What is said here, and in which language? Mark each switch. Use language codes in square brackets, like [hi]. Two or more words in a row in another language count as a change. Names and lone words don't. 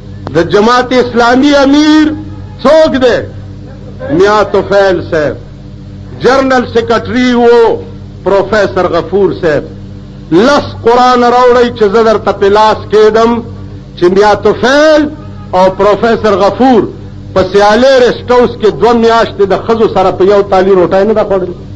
[ps] د جماعت اسلامی امیر څوک دی؟ میاں طفیل صاحب. جنرل سیکرټری و پروفیسر غفور صاحب. لس قرآن راوړی چې زه درته په لاس کېدم چې میاں طفیل او پروفیسر غفور په سیالي ریسټ هاوس کې 2 میاشتې د ښځو سره په یو تالي روټۍ نه ده خوړلې.